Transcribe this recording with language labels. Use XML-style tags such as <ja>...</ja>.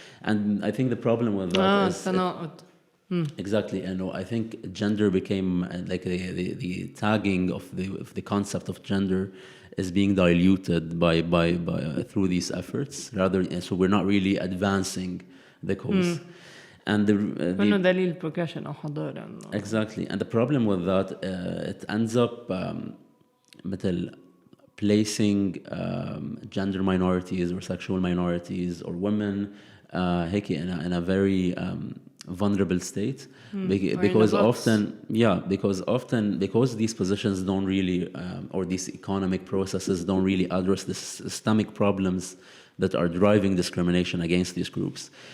<en>And I think the problem with that is... Exactly, and I think gender became like the tagging of the concept of gender is being diluted by through these efforts, so we're not really advancing the cause. And</en> <ar>دليل progression أو حضارة.</ar> <en>Exactly, and the problem with that, it ends up مثل placing gender minorities or sexual minorities or women هيك in a very vulnerable state, because these positions don't really or these economic processes don't really address the systemic problems that are driving discrimination against these groups.</en>